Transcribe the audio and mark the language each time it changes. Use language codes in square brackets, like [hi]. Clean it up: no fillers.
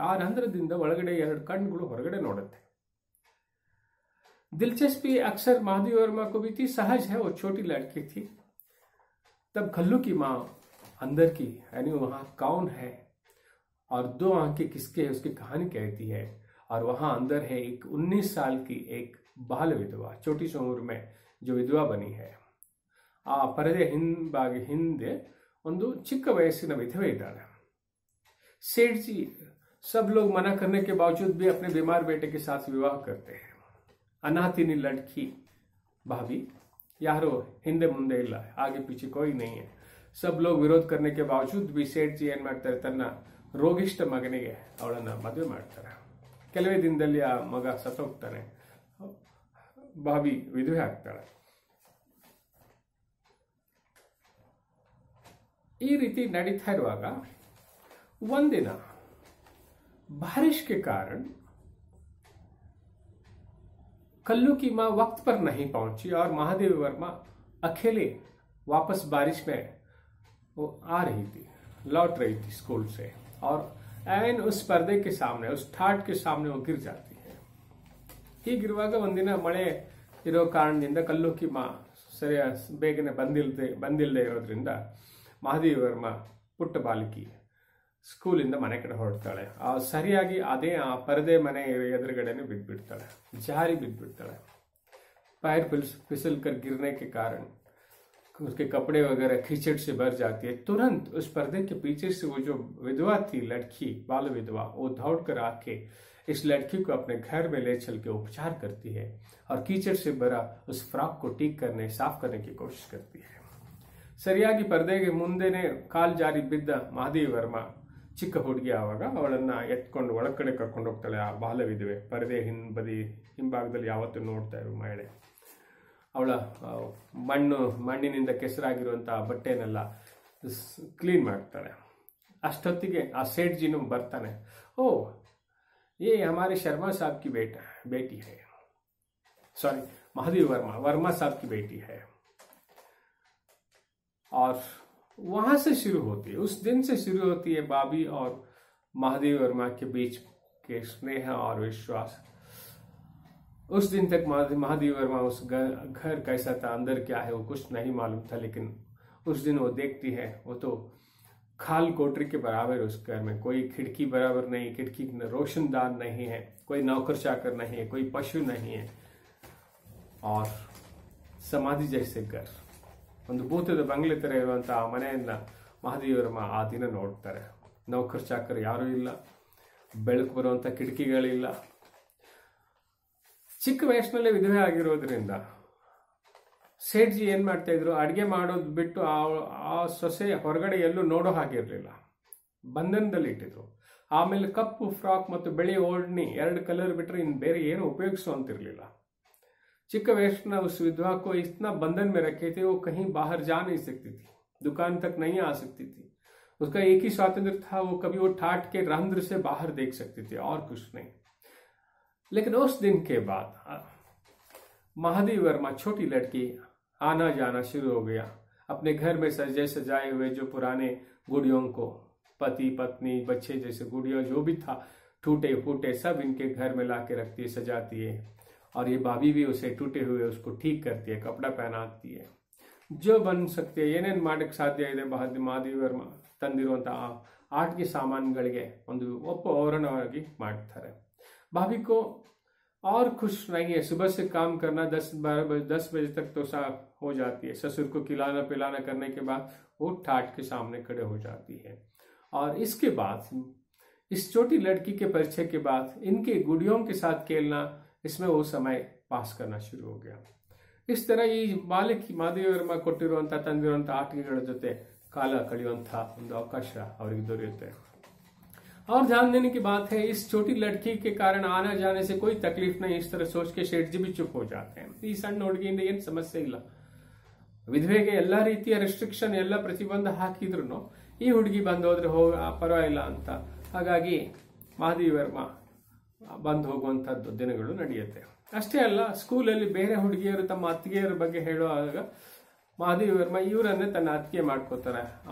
[kn] ಆ ರಂಧ್ರದಿಂದ ಒಳಗಡೆ ಎರಡು ಕಣ್ಣುಗಳು ಹೊರಗಡೆ ನೋಡುತ್ತೆ। [hi] दिलचस्पी अक्सर महादेवी वर्मा को भी थी, सहज है, वो छोटी लड़की थी। तब कल्लू की माँ अंदर की यानी वहां कौन है और दो आंखें किसके है उसकी कहानी कहती है। और वहां अंदर है एक 19 साल की एक बाल विधवा, छोटी सी उम्र में जो विधवा बनी है, [kn] ಆ ಪರದೆ ಹಿಂದೆ ಒಂದು ಚಿಕ್ಕ ವಯಸ್ಸಿನ ವಿಧವೆ ಇದ್ದಾಳೆ. [hi] सेठ जी सब लोग मना करने के बावजूद भी अपने बीमार बेटे के साथ विवाह करते हैं. अनाथिनी लड़की भाभी यारो हिंदे मुंदे ಇಲ್ಲ, आगे पीछे कोई नहीं है. सब लोग विरोध करने के बावजूद भी सेठ जी [kn] ಏನ್ ಮಾಡ್ತಾರೆ, ತನ್ನ ರೋಗಿಷ್ಠ ಮಗನಿಗೆ ಅವಳನ್ನ ಮದುವೆ ಮಾಡ್ತಾರೆ. ಕೆಲವೇ ದಿನದಲ್ಲಿ ಆ ಮಗ ಸತ್ತೋಗ್ತಾನೆ. ಭಾವಿ ವಿಧವೆ ಆಗ್ತಾಳೆ. ಈ ರೀತಿ ನಡೀತಾ ಇರುವಾಗ ಒಂದಿನ [hi] बारिश के कारण कल्लू की मां वक्त पर नहीं पहुंची और महादेव वर्मा अकेले वापस बारिश में वो आ रही थी, लौट रही थी स्कूल से, और ऐन उस पर्दे के सामने, उस ठाट के सामने वो गिर जाती है. [kn] ಹೀಗಿರುವಾಗ ಒಂದಿನ ಮಳೆ ಇರೋ ಕಾರಣದಿಂದ ಕಲ್ಲುಕಿ ಮಾ ಬೇಗನೆ ಬಂದಿಲ್ಲದೆ ಇರೋದ್ರಿಂದ ಮಹಾದೇವ ವರ್ಮ ಪುಟ್ಟ ಬಾಲಕಿ ಸ್ಕೂಲಿಂದ ಮನೆ ಕಡೆ ಹೊರಡ್ತಾಳೆ. ಸರಿಯಾಗಿ ಅದೇ ಆ ಪರದೆ ಮನೆ ಎದುರುಗಡೆನೆ ಬಿದ್ದುಬಿಡ್ತಾಳೆ, ಜಾರಿ बिताಳೆ. [hi] पैर फिसल कर गिरने के कारण उसके कपड़े वगैरह कीचड़ से भर जाती है. तुरंत उस पर्दे के पीछे से वो जो विधवा थी, लड़की, बाल विधवा, वो दौड़ कर आके इस लड़की को अपने घर में ले चल के उपचार करती है और कीचड़ से भरा उस फ्रॉक को ठीक करने, साफ करने की कोशिश करती है. [kn] ಸರಿಯಾಗಿ ಪರದೆಗೆ ಮುಂದೆನೆ ಕಾಲ್ ಜಾರಿ ಬಿದ್ದ ಮಹಾದೇವ ವರ್ಮ ಚಿಕ್ಕ ಹುಡುಗಿ ಆವಾಗ ಅವಳನ್ನ ಎತ್ಕೊಂಡು ಒಳಗಡೆ ಕರ್ಕೊಂಡು ಹೋಗ್ತಾಳೆ. ಆ ಬಾಲ ವಿಧವೆ ಪರದೆ ಹಿಂಭಾಗದಲ್ಲಿ ಯಾವತ್ತೂ ನೋಡ್ತಾ ಇರೋ ಮಹಿಳೆ. ಅವಳ ಮಣ್ಣಿನಿಂದ ಕೆಸರಾಗಿರುವಂತಹ ಬಟ್ಟೆನೆಲ್ಲ ಕ್ಲೀನ್ ಮಾಡ್ತಾಳೆ. ಅಷ್ಟೊತ್ತಿಗೆ ಆ ಸೇಠ್ ಜಿನು ಬರ್ತಾನೆ. [hi] ಓ ये हमारे शर्मा साहब की बेटी है, सॉरी महादेव वर्मा साहब की बेटी है. और वहां से शुरू होती है, उस दिन से शुरू होती है भाभी और महादेव वर्मा के बीच के स्नेह और विश्वास. उस दिन तक महादेव वर्मा उस घर कैसा था, अंदर क्या है, वो कुछ नहीं मालूम था. लेकिन उस दिन वो देखती है, वो तो खाल कोठरी के बराबर उस घर में. कोई खिड़की बराबर नहीं, खिड़की रोशनदान नहीं है, कोई नौकर चाकर नहीं है, कोई पशु नहीं है, और समाधि जैसे घर, [kn] ಒಂದು ಭೂತದ ಬಂಗ್ಲೆ ತರ ಇರುವಂತಹ ಮನೆಯನ್ನ ಮಹಾದೇವ ವರ್ಮ ಆ ದಿನ ನೋಡ್ತಾರೆ. ನೌಕರ್ ಚಾಕರ್ ಯಾರೂ ಇಲ್ಲ, ಬೆಳಕು ಬರುವಂತ ಕಿಟಕಿಗಳಿಲ್ಲ. ಚಿಕ್ಕ ವಯಸ್ಸಿನಲ್ಲೇ ವಿಧವೆ ಆಗಿರೋದ್ರಿಂದ ಸೇಠ್ ಜಿ ಏನ್ ಮಾಡ್ತಾ ಇದ್ರು, ಅಡಿಗೆ ಮಾಡೋದು ಬಿಟ್ಟು ಆ ಸೊಸೆ ಹೊರಗಡೆ ಎಲ್ಲೂ ನೋಡೋ ಹಾಗಿರ್ಲಿಲ್ಲ, ಬಂಧನದಲ್ಲಿ ಇಟ್ಟಿದ್ರು. ಆಮೇಲೆ ಕಪ್ಪು ಫ್ರಾಕ್ ಮತ್ತು ಬಿಳಿ ಓಡ್ನಿ 2 ಕಲರ್ ಬಿಟ್ರೆ ಇನ್ ಬೇರೆ ಏನು ಉಪಯೋಗಿಸುವಂತಿರ್ಲಿಲ್ಲ. [hi] चिक्क वैष्णव उस विधवा को इतना बंधन में रखे थे, वो कहीं बाहर जा नहीं सकती थी, दुकान तक नहीं आ सकती थी. उसका एक ही स्वातंत्र था, वो कभी वो ठाट के रंध्र से बाहर देख सकती थी और कुछ नहीं. लेकिन उस दिन के बाद महादेव वर्मा छोटी लड़की आना जाना शुरू हो गया. अपने घर में सजे सजाए हुए जो पुराने गुड़ियों को, पति पत्नी बच्चे जैसे गुड़ियों जो भी था, टूटे फूटे सब इनके घर में ला के रखती है, सजाती है. और ये भाभी भी उसे टूटे हुए उसको ठीक करती है, कपड़ा पहनाती है. जो बन सकते [kn] ಏನೇನು ಮಾಡಕ್ಕೆ ಸಾಧ್ಯ ಇದೆ ಮಹಾದೇವ ವರ್ಮ ತಂದಿರುವಂತಹ ಆಟಿಕೆ ಸಾಮಾನುಗಳಿಗೆ ಒಂದು ಓರಣವಾಗಿ ಮಾಡ್ತಾರೆ. [hi] भाभी को और खुश नहीं है, सुबह से काम करना 10 बजे तक तो साफ हो जाती है. ससुर को खिलाना पिलाना करने के बाद वो ठाट के सामने खड़े हो जाती है. और इसके बाद इस छोटी लड़की के परिचय के बाद इनके गुड़ियों के साथ खेलना, इसमें वो समय पास करना शुरू हो गया. इस तरह [kn] ಈ ಬಾಲಕಿ ಮಹಾದೇವ ವರ್ಮ ಕೊಟ್ಟಿರುವಂತಹ ತಂದಿರುವಂತಹ ಆಟಿಕೆಗಳ ಜೊತೆ ಕಾಲ ಕಳೆಯುವಂತಹ ಒಂದು ಅವಕಾಶ ಅವರಿಗೆ ದೊರೆಯುತ್ತೆ. [hi] और ध्यान देने की बात है, इस छोटी लड़की के कारण आना जाने से कोई तकलीफ नहीं, इस तरह सोच के सेठ जी भी चुप हो जाते हैं. [kn] ಈ ಸಣ್ಣ ಹುಡುಗಿಯಿಂದ ಏನು ಸಮಸ್ಯೆ ಇಲ್ಲ, ವಿಧವೆಗೆ ಎಲ್ಲಾ ರೀತಿಯ ರೆಸ್ಟ್ರಿಕ್ಷನ್ ಎಲ್ಲ ಪ್ರತಿಬಂಧ ಹಾಕಿದ್ರು ಈ ಹುಡುಗಿ ಬಂದು ಹೋದ್ರೆ ಪರವಾಗಿಲ್ಲ ಅಂತ. ಹಾಗಾಗಿ ಮಹಾದೇವ ವರ್ಮ ಬಂದು ಹೋಗುವಂತಹದ್ದು ದಿನಗಳು ನಡೆಯುತ್ತೆ. ಅಷ್ಟೇ ಅಲ್ಲ, ಸ್ಕೂಲಲ್ಲಿ ಬೇರೆ ಹುಡುಗಿಯರು ತಮ್ಮ ಅತ್ತಿಗೆಯರ ಬಗ್ಗೆ ಹೇಳುವಾಗ ಮಹಾದೇವ ವರ್ಮ ಇವರನ್ನೇ ತನ್ನ ಅತ್ತಿಗೆ ಮಾಡ್ಕೋತಾರೆ.